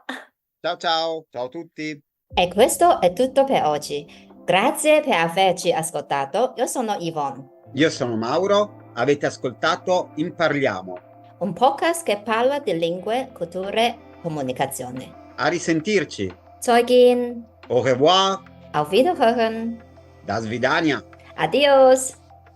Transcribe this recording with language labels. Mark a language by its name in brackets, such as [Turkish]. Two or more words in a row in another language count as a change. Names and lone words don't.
[Italian] Ciao ciao, ciao a tutti. E questo è tutto per oggi. Grazie per averci ascoltato. Io sono Yvonne, Io sono Mauro, avete ascoltato Imparliamo. un podcast che parla di lingue, culture, comunicazione. A risentirci. [German] Zeugin, [French] Au revoir, [German] auf Wiederhören. [Russian] до свидания. [Spanish] Adios.